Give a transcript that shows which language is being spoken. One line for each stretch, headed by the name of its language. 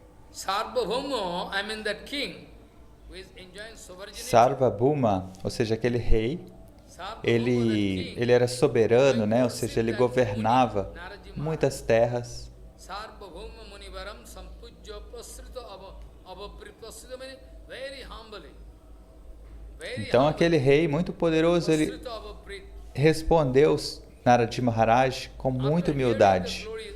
English: Sarvabhauma, I mean that king who is enjoying sovereignty.
Portuguese: Sarvabhauma, ou seja, aquele rei, ele era soberano, né? Ou seja, ele governava muitas terras.
Sanskrit: Sarvabhauma Munivaram Sampujyo Pasrita Abhabrit.
English: Pasrita means very humbly.
Portuguese: Então aquele rei muito poderoso, ele respondeu Naradi Maharaj com muita humildade.